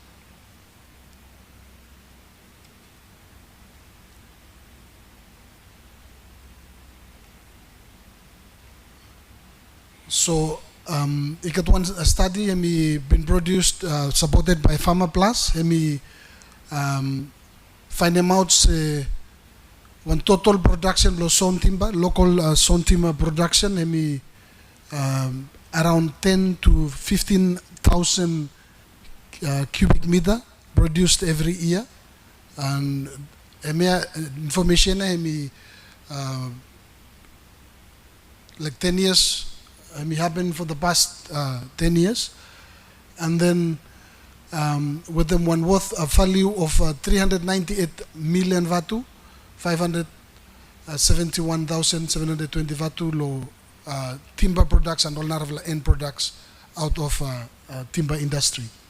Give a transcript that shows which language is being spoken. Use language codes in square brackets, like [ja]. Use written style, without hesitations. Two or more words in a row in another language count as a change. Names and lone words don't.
[en] So it got one study and been produced supported by Farmer Plus and find them out one total production lo sawn timber local sawn timber production and around 10 to 15,000 cubic meter produced every year and information like 10 years happened for the past 10 years and then with them one worth a value of 398 million Vatu 571,720 Vatu lo timber products and all Naravela end products out of timber industry.